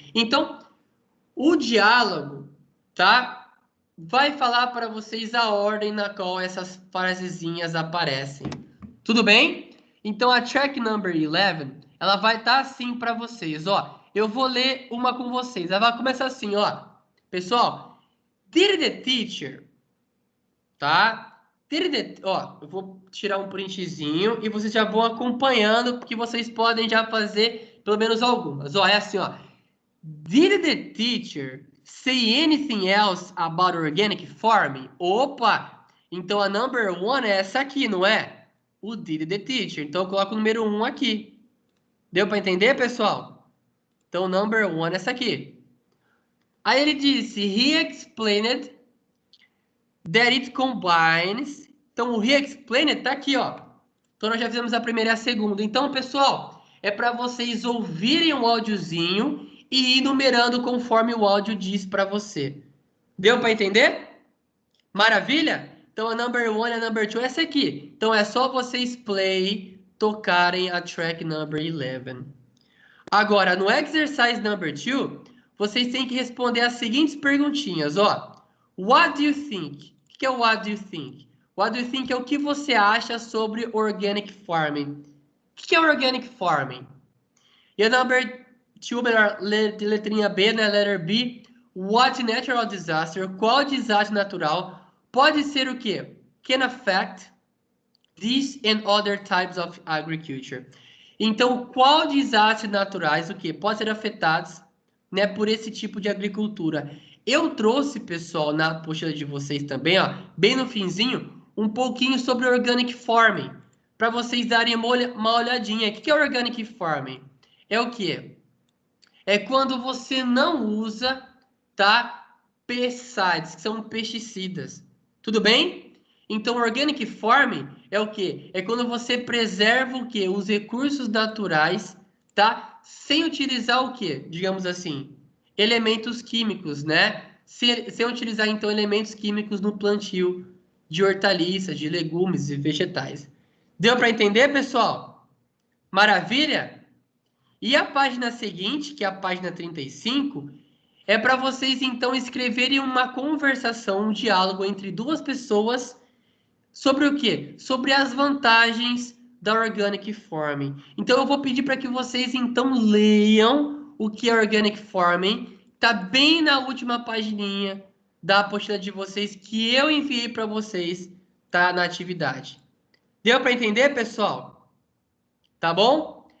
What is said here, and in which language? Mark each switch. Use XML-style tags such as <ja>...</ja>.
<pt>Então, o diálogo, tá? Vai falar para vocês a ordem na qual essas frasezinhas aparecem. Tudo bem? Então a track number 11, ela vai estar assim para vocês, ó. Eu vou ler uma com vocês. Ela vai começar assim, ó. Pessoal,</pt> <en>did the teacher,</en> <pt>tá? Ó, eu vou tirar um printzinho e vocês já vão acompanhando, porque vocês podem já fazer pelo menos algumas. Ó, é assim, ó.</pt> <en>Did the teacher say anything else about organic farming?</en> <pt>Opa! Então a number 1 é essa aqui, não é? O</pt> <en>did the teacher.</en> <pt>Então eu coloco o número 1 aqui. Deu para entender, pessoal? Então number 1 é essa aqui. Aí ele disse,</pt> <en>he explained that it combines.</en> <pt>Então o he explained tá aqui, ó. Então nós já fizemos a primeira e a segunda. Então, pessoal, é para vocês ouvirem o áudiozinho e ir numerando conforme o áudio diz para você. Deu para entender? Maravilha? Então a number 1 e a number 2 é essa aqui. Então é só vocês tocarem a track number 11. Agora, no exercise number 2, vocês têm que responder as seguintes perguntinhas, ó.</pt> <en>What do you think? O que é o what do you think? What do you think</en> <pt>é o que você acha sobre</pt> <en>organic farming.</en> <pt>O que é organic farming? E a number 2, melhor, letrinha B, né?</pt> <en>Letter B. What natural disaster?</en> <pt>Qual desastre natural pode ser o quê?</pt> <en>Can affect this and other types of agriculture.</en> <pt>Então, qual desastres naturais, o quê? Pode ser afetados, né, por esse tipo de agricultura. Eu trouxe, pessoal, na apostila de vocês também, ó, bem no finzinho, um pouquinho sobre organic farming, para vocês darem uma olhadinha. O que é organic farming? É o quê? É quando você não usa, tá, pesticides, que são pesticidas. Tudo bem? Então, organic farming é o quê? É quando você preserva o quê? Os recursos naturais, tá? Sem utilizar o quê? Digamos assim, elementos químicos, né? Sem utilizar, então, elementos químicos no plantio de hortaliças, de legumes e vegetais. Deu para entender, pessoal? Maravilha? E a página seguinte, que é a página 35, é para vocês, então, escreverem uma conversação, um diálogo entre duas pessoas sobre o quê? Sobre as vantagens da Organic Farming. Então, eu vou pedir para que vocês, então, leiam o que é Organic Farming. Está bem na última pagininha da apostila de vocês, que eu enviei para vocês, tá? Na atividade. Deu para entender, pessoal? Tá bom?</pt>